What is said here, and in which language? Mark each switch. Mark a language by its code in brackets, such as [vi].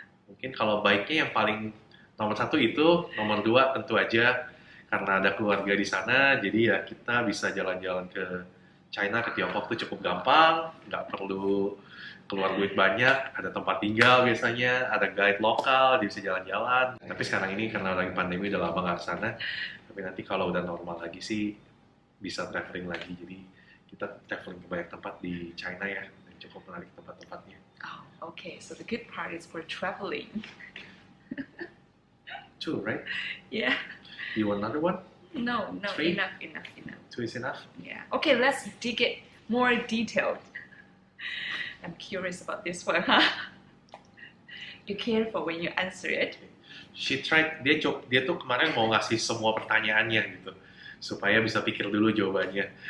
[id] Mungkin kalau baiknya yang paling nomor 1 itu, nomor 2 tentu aja karena ada keluarga di sana, jadi ya kita bisa jalan-jalan ke China, ke Tiongkok tuh cukup gampang, nggak perlu keluar duit banyak, ada tempat tinggal biasanya, ada guide lokal, dia bisa jalan-jalan. Tapi sekarang ini karena lagi pandemi udah lama nggak ke sana, tapi nanti kalau udah normal lagi sih bisa traveling lagi, jadi kita traveling ke banyak tempat di China ya, dan cukup menarik tempat-tempatnya. [en] Oh, okay. So the good part is for traveling. 2, right? Yeah. You want another one? No, 3? enough. 2 is enough? Yeah. Okay, let's dig it more detailed. I'm curious about this one, huh? Be careful when you answer it. She tried, [id] dia tuh kemarin mau ngasih semua pertanyaannya gitu, supaya bisa pikir dulu jawabannya.